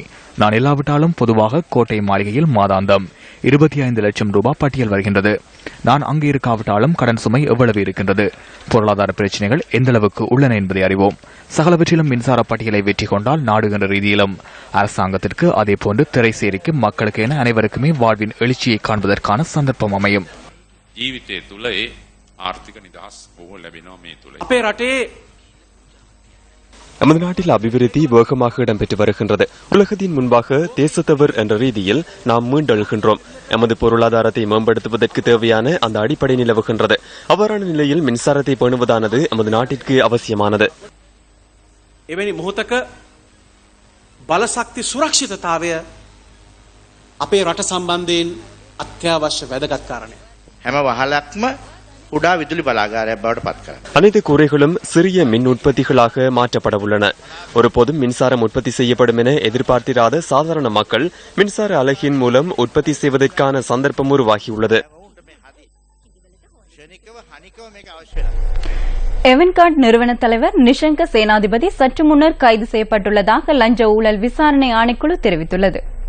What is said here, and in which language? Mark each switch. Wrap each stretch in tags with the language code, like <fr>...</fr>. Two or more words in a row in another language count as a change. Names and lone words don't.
<ta>நான் இல்லாவிட்டாலும் பொதுவாக கோட்டை மாளிகையில் மாதாந்தம் 25 லட்சம் ரூபாய் பட்டியல் வருகின்றது. நான் அங்கு இருக்காவிட்டாலும் கடன் சுமை எவ்வளவு இருக்கின்றது, பொருளாதார பிரச்சினைகள் எந்தளவுக்கு உள்ளன என்பதை அறிவோம். சகலவற்றிலும் மின்சார பட்டியலை வெற்றி கொண்டால் நாடு என்ற ரீதியிலும் அரசாங்கத்திற்கு அதேபோன்று திரைசேரிக்கு மக்களுக்கு என அனைவருக்குமே வாழ்வின் எழுச்சியை காண்பதற்கான சந்தர்ப்பம் அமையும்.</ta> <si>ජීවිතය තුළ ඒ ආර්ථික නිදහස් බොහෝ ලැබෙනවා මේ තුළ. අපේ රටේ</si> <ta>நமது நாட்டில் அபிவிருத்தி வேகமாக இடம்பெற்று வருகின்றது. உலகத்தின் முன்பாக தேசத்தவர் என்ற ரீதியில் நாம் மீண்டெழுகின்றோம். எமது பொருளாதாரத்தை மேம்படுத்துவதற்கு தேவையான அந்த அடிப்படை நிலவுகின்றது. அவ்வாறான நிலையில் மின்சாரத்தை பேணுவதானது நமது நாட்டிற்கு அவசியமானது.</ta> <si>එවැනි මොහොතක බලශක්ති සුරක්ෂිතතාවය අපේ රට සම්බන්ධයෙන් අත්‍යවශ්‍ය වැදගත් කාරණයක්. හැම වහලක්ම කුඩා විදුලි බලාගාරයක් බවට පත් කරනවා.</si> <ta>அனைத்து கூரைகளும் சிறிய மின் உற்பத்திகளாக மாற்றப்பட உள்ளன. ஒருபோதும் மின்சாரம் உற்பத்தி செய்யப்படும் என எதிர்பார்த்திராத சாதாரண மக்கள் மின்சார அலகின் மூலம் உற்பத்தி செய்வதற்கான சந்தர்ப்பம் உருவாகியுள்ளது. எவன்கார்ட் நிறுவன தலைவர் நிஷங்க சேனாதிபதி சற்று முன்னர் கைது செய்யப்பட்டுள்ளதாக லஞ்ச ஊழல் விசாரணை ஆணைக்குழு தெரிவித்துள்ளது.</ta>